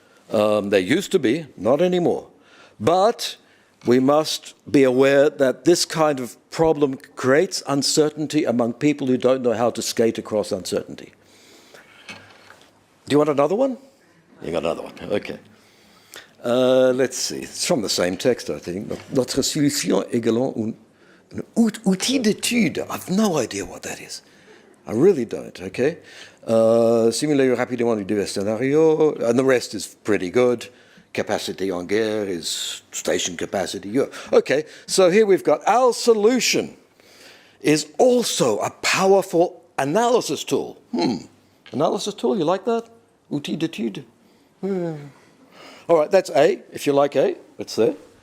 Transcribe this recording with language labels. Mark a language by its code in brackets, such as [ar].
[en] There used to be, not anymore. But we must be aware that this kind of problem creates uncertainty among people who don't know how to skate across uncertainty. Do you want another one? You got another one, okay. Let's see, it's from the same text, I think. [fr] Notre solution également un outil d'étude. [en] I've no idea what that is. I really don't, okay? [fr] Simuler rapidement divers scénarios, [en] and the rest is pretty good. Capacity en guerre is station capacity. Yeah. Okay, so here we've got our solution is also a powerful analysis tool. Analysis tool, you like that? [fr] Outil d'étude. [en] All right, that's A, if you like A. It's there.